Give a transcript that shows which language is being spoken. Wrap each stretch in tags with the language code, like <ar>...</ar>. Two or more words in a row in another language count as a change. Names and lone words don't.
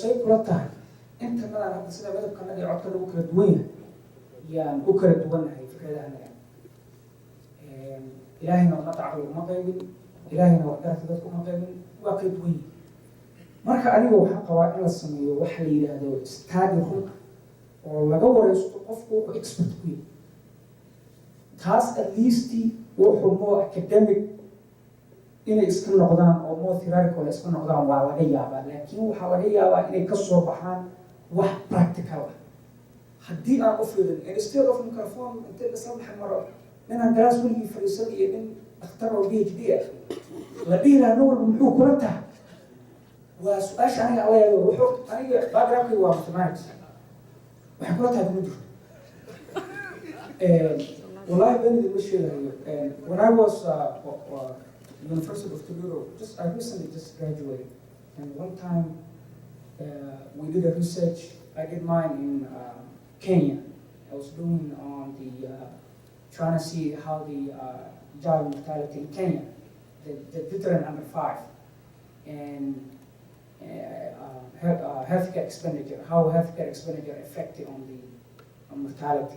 <so>say kula tahay inta badan hadda sida midabkana iyo codka lagu kala duwan yahay yaan u kala duwanahay fikradaha ilaahayna uma tacalo uma qaybin ilaahayna wax darafta dadku uma qaybin waa kala duwan yihiin marka aniga waxaa qabaa in la sameeyo waxa la yidhaahdo</so> <en>study group</en> <so>oo laga wareysto qofku wuxuu expert ku yahay taas</so> <en>at least</en> <so>wuxuu</so> <en>more academic</en> <so>inay iska noqdaan oo</so> <en>more theoretical</en> <so>iska noqdaan waa laga yaabaa laakiin waxaa laga yaabaa inay ka soo baxaan wax practical ah haddii aan u fiirin</so> <en>instead of microphone</en> <so>inta isla dhex maro ninaan galaas weligii fadhiisan iyo nin dhakhtar oo PhD ah la dhihi lahaa nin walba muxuu kula tahay waa su-aasha aniga alla yaabo wuxuu aniga backgroundkayga waa mathematics waxay kula tahay kuma jirto wallahi benidi ma sheegayo</so> <en>when I was University of Toledo, I recently just graduated, and one time we did a research. I did mine in Kenya. I was doing on the trying to see how the child mortality in Kenya, the veteran under 5, and healthcare expenditure, how healthcare expenditure affected on the mortality.</en>